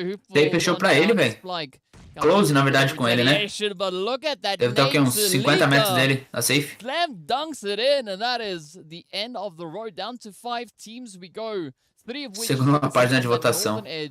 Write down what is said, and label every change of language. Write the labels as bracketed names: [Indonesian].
[Portuguese] Ele fechou pra ele, velho. Close, na verdade, com ele, né? Deve estar o quê? Uns 50 metros dele, a safe. [English] Slam dunks it in, and that is the end of the road. Down to 5 teams we go. [Portuguese] Segunda página de votação.